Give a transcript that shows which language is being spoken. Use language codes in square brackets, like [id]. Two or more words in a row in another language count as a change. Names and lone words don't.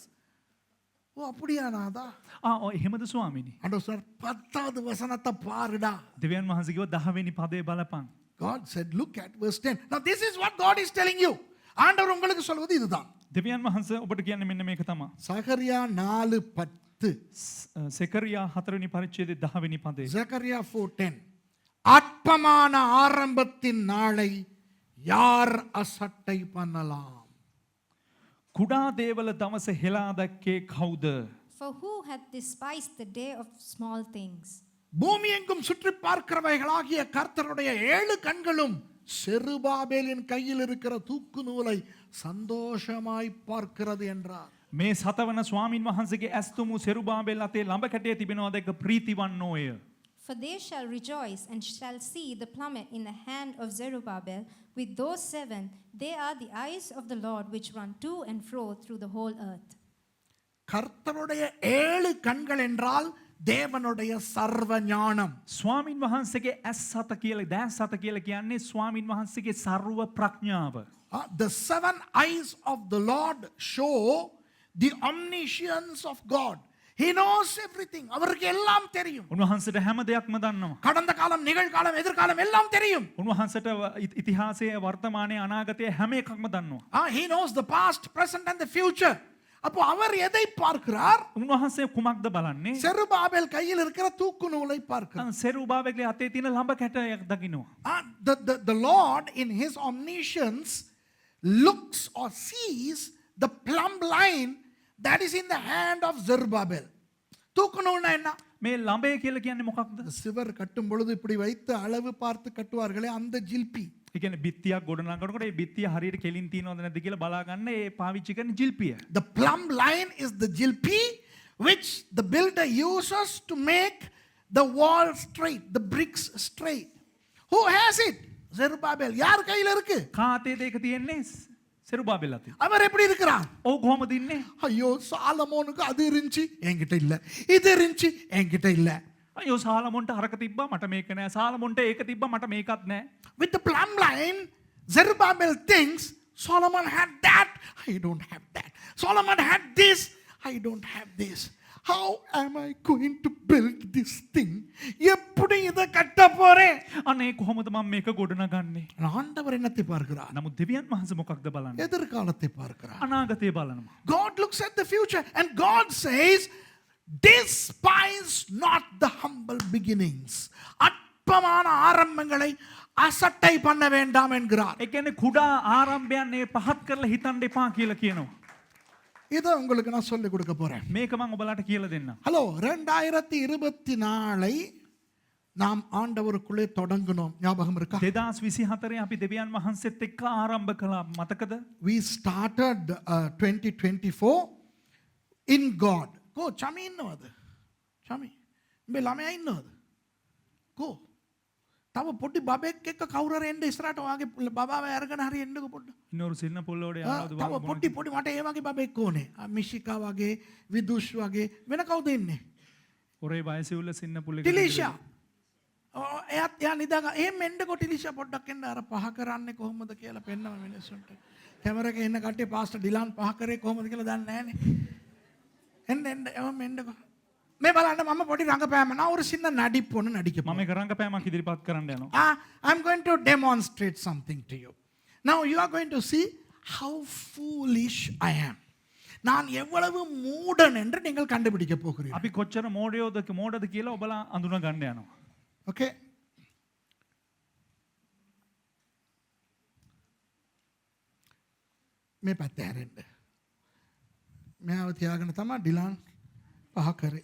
[ta] ஓ அப்படியா நாதா? [si] එහෙමද ස්වාමීනි? [ta] ஆண்டவர் சார் 10வது வசனத்தை பாருடா. [si] දෙවියන් වහන්සේ කිව්වා 10 වෙනි පදේ බලපන්. [en] God said, look at verse 10. Now this is what God is telling you. [ta] ஆண்டவர் உங்களுக்கு சொல்வது இதுதான். [si] දෙවියන් වහන්සේ ඔබට කියන්නේ මෙන්න මේක තමයි. [ta] சகரியா 4:10. [si] සෙකරියා 4 වෙනි පරිච්ඡේදයේ 10 වෙනි පදේ. [en] Zechariah 4:10. [ta] அற்பமான ஆரம்பத்தின் நாளை யார் அசட்டை பண்ணலாம்? [si] කුඩා දේවල දවස හෙලා දැක්කේ කවුද? [en] For who hath despised the day of small things? [ta] பூமி எங்கும் சுற்றி பார்க்கிறவைகளாகிய கர்த்தருடைய 7 கண்களும் செருபாபேலின் கையில் இருக்கிற தூக்கு நூலை சந்தோஷமாய் பார்க்கிறது என்றார். [si] මේ සතවන ස්වාමින් වහන්සේගේ ඇස්තුමු සෙරුබාබෙල් අතේ ළඹ කැටේ තිබෙනවා දැක ප්‍රීතිවන්නෝය. [en] For they shall rejoice and shall see the plummet in the hand of Zerubbabel. With those 7, they are the eyes of the Lord which run to and fro through the whole earth. [ta] கர்த்தருடைய 7 கண்கள் என்றால் தேவனுடைய சர்வ ஞானம். [si] ස්වාමින් වහන්සේගේ ඇස් සත කියලා දැස් සත කියලා කියන්නේ ස්වාමින් වහන්සේගේ ਸਰව ප්‍රඥාව. [en] The 7 eyes of the Lord show the omniscience of God. He knows everything. [ta] அவருக்கு எல்லாம் தெரியும். [si] උන්වහන්සේට හැම දෙයක්ම දන්නවා. [ta] கடந்த காலம் நிகழ்காலம் எதிர்காலம் எல்லாம் தெரியும். [si] උන්වහන්සේට ඉතිහාසයේ වර්තමානයේ අනාගතයේ හැම එකක්ම දන්නවා. [en] He knows the past, present and the future. [ta] அப்போ அவர் எதை பார்க்கிறார்? [si] උන්වහන්සේ කුමක්ද බලන්නේ? [ta] செருபாபேல் கையில் இருக்கிற தூக்கு நூலை பார்க்கிறார். [si] සෙරුබාබෙල්ගේ අතේ තියෙන ළඹ කැටයක් දකින්නවා. [en] The Lord in his omniscience looks or sees the plumb line that is in the hand of Zerubbabel. [ta] தூக்கு நூல்னா என்ன? [si] මේ ළඹේ කියලා කියන්නේ මොකක්ද? [ta] சிவர் கட்டும் பொழுது இப்படி வைத்து அளவு பார்த்து கட்டுவார்களே அந்த ஜில்பி. [si] ඒ කියන්නේ බිත්තියක් ගොඩනගනකොට ඒ බිත්තිය හරියට කෙලින් තියනවද නැද්ද කියලා බලා ගන්න ඒ පාවිච්චි කරන ජිල්පිය. [en] The plumb line is the jilpi which the builder uses to make the wall straight, the bricks straight. Who has it? Zerubbabel. [ta] யார் கையில இருக்கு? [si] කාතේද ඒක තියෙන්නේ? සෙරුබාබෙල් අතේ. [ta] அவர் எப்படி இருக்கிறார்? [si] ඔව් කොහොමද ඉන්නේ? [ta] ஐயோ சாலமோனுக்கு அது இருந்துச்சு என்கிட்ட இல்ல, இது இருந்துச்சு என்கிட்ட இல்ல. [si] අයෝ සාලමොන්ට හරක තිබ්බා මට මේක නෑ. සාලමොන්ට ඒක තිබ්බා මට මේකත් නෑ. [en] With the plumb line, Zerubbabel thinks Solomon had that, I don't have that. Solomon had this, I don't have this. How am I going to build this thing? [ta] எப்படி இதை கட்ட போறேன்? [si] අනේ කොහොමද මම මේක ගොඩනගන්නේ? [ta] ஆண்டவர் என்னத்தை பார்க்கிறார்? [si] නමුත් දෙවියන් වහන්සේ මොකක්ද බලන්නේ? [ta] எதிர்காலத்தை பார்க்கிறார். [si] අනාගතය බලනවා. [en] God looks at the future and God says, despise not the humble beginnings. [ta] அற்பமான ஆரம்பங்களை அசட்டை பண்ண வேண்டாம் என்கிறார். [si] ඒ කියන්නේ කුඩා ආරම්භයන් මේ පහත් කරලා හිතන්න එපා කියලා කියනවා. [ta] இதை உங்களுக்கு நான் சொல்லிக் கொடுக்க போறேன். [si] මේක මම ඔබලාට කියලා දෙන්නම්. [ta] ஹலோ 2024 நாம் ஆண்டவருக்குள்ளே தொடங்கினோம். ஞாபகம் இருக்கா? [si] 2024 අපි දෙවියන් වහන්සේත් එක්ක ආරම්භ කළා. මතකද? [en] We started 2024 in God. [si] Go, chami innawad. Chami. Me lamaya innawad. [en] Go. [si] තව පොඩි බබෙක් එක්ක කවුරු හරි එන්න ඉස්සරහට වාගේ බබාව අරගෙන හරි එන්නකෝ පොඩ්ඩ. [ta] இன்னொரு சின்ன பிள்ளையோட வாடா [si] තව පොඩි මට ඒ වගේ බබෙක් ඕනේ. මිෂිකා වගේ, විදුෂ් වගේ වෙන කවුද ඉන්නේ? [ta] ஒரே வயசு உள்ள சின்ன பிள்ளை. [si] ටිලිෂා. එයා නිදාගා. එහෙම එන්නකෝ ටිලිෂා පොඩ්ඩක් එන්න අර පහ කරන්නේ කොහොමද කියලා පෙන්නම මිනිස්සුන්ට. කැමරාවේ එන්න කට්ටිය පාස්ටර් ඩිලාන් පහ කරේ කොහොමද කියලා දන්නේ නැහනේ. එන්න එවම එන්නකෝ. මේ බලන්න මම පොඩි රංගපෑම නා [ta] ஒரு சின்ன நடிப்பு ஒன்று நடிக்க [si] මම එක රංගපෑමක් ඉදිරිපත් කරන්න යනවා. [en] I'm going to demonstrate something to you. Now you are going to see how foolish I am. [ta] நான் எவ்வளவு மூடன் என்று நீங்கள் கண்டுபிடிக்க போகிறீர்கள். [si] අපි කොච්චර මෝඩද කියලා ඔබලා අඳුන ගන්න යනවා. Okay. මේ පැත්ත හැරෙන්න. මෙයාව තියාගෙන තමයි ඩිලාන් පහ කරේ.